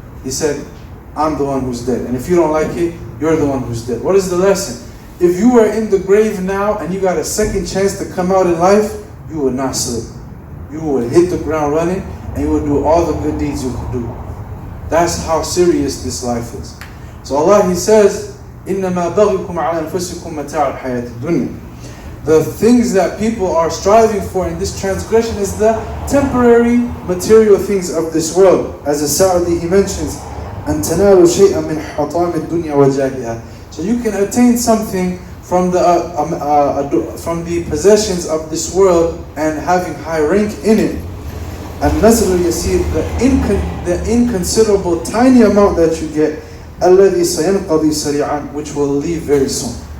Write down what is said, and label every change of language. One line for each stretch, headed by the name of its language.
English: He said, I'm the one who's dead. And if you don't like it, you're the one who's dead. What is the lesson? If you were in the grave now and you got a second chance to come out in life, you would not slip. You would hit the ground running and you would do all the good deeds you could do. That's how serious this life is. So Allah, He says,
Arabic: إِنَّمَا بَغْيُكُمْ عَلَى أَنفُسِكُمْ مَتَاعُ الْحَيَاةِ الدُّنْيَا.
English: The things that people are striving for in this transgression is the temporary material things of this world. As As-Sa'di, he mentions,
Arabic: أَن تَنَالُوا شَيْئًا مِنْ حَطَامِ الدُّنْيَا وَجَاهِهَا.
English: So you can attain something from the possessions of this world and having high rank in it. And nazr al-yasir, the inconsiderable tiny amount that you get,
Arabic: الَّذِي سَيَنْقَضِي سَرِيعًا,
English: which will leave very soon.